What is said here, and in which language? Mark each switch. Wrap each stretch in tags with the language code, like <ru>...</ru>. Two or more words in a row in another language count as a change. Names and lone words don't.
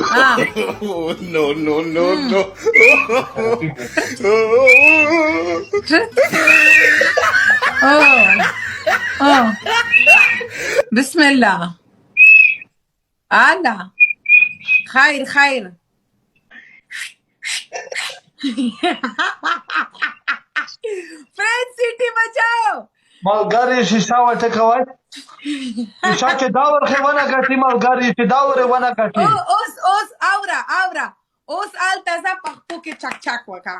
<en>Ah. Oh, no, no, no, no. Oh. Oh.</en> <ar>بسم الله. هلا. خير خير.</ar> <ps>فرنچ سیټي بچاو. ملګری شیشه وټکوي شیشه چې دا ورخې ونه ګټي ملګری چې دا ورې ونه ګټي اوس اوره اوس هلته ځه پښتو کې چک چک وکړه.</ps>